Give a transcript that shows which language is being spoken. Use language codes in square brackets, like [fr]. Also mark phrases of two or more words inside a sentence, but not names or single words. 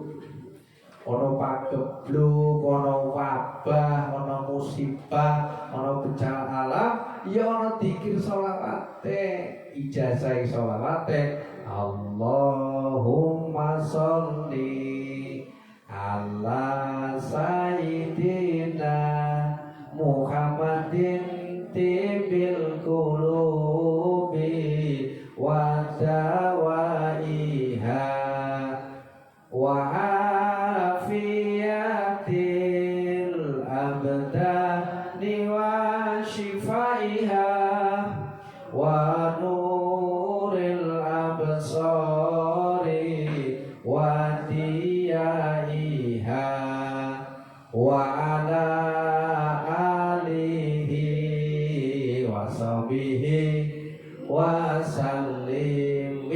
[jv] Ono pagebluk, ono wabah, ono musibah, ono bencana alam, ya ono dikir sholawate, ijazah sholawate. [ar] اللهم صل على سيدنا محمد طب القلوب ودوائها وعافية الأبدان وشفائها ونور الأبصار وضيائها وعلى آله وصحبه وسلم.